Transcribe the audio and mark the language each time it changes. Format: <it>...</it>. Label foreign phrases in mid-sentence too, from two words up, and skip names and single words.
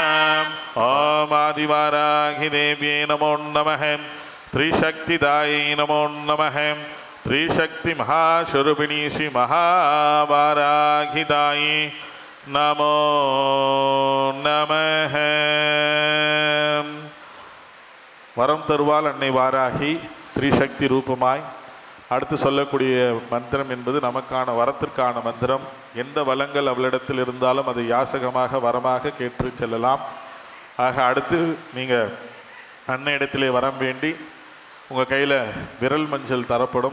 <sa>ओम आदिवाराहि देव्यै नमो नमः, त्रिशक्तिदायै नमो नमः, त्रिशक्ति महास्वरूपिणी श्री महावाराहिदायै नमो नमः.</sa> <ta>வரம் தருவாள் அன்னை வாராகி திரிசக்தி ரூபமாய். அடுத்து சொல்லக்கூடிய மந்திரம் என்பது நமக்கான வரத்திற்கான மந்திரம். எந்த வளங்கள் அவளிடத்தில் இருந்தாலும் அதை யாசகமாக வரமாக கேட்டு செல்லலாம். ஆக அடுத்து நீங்கள் அன்னை இடத்திலே வரம் வேண்டி உங்கள் கையில் விரல் மஞ்சள் தரப்படும்.</ta>